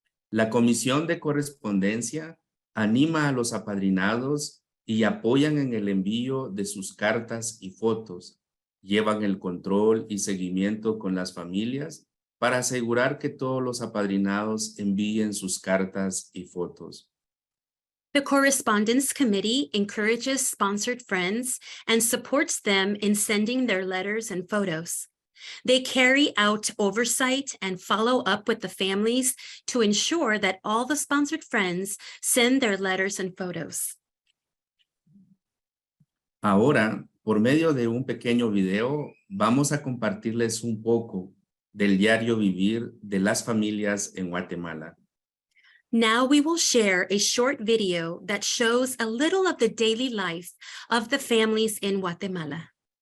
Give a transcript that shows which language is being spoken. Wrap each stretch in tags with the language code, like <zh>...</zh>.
<es>La Comisión de Correspondencia anima a los apadrinados y apoyan en el envío de sus cartas y fotos. Llevan el control y seguimiento con las familias para asegurar que todos los apadrinados envíen sus cartas y fotos.</es> <en>The Correspondence Committee encourages sponsored friends and supports them in sending their letters and photos. They carry out oversight and follow up with the families to ensure that all the sponsored friends send their letters and photos.</en> <es>Ahora Por medio de un pequeño video, vamos a compartirles un poco del diario vivir de las familias en Guatemala.</es> <en>Now we will share a short video that shows a little of the daily life of the families in Guatemala.</en>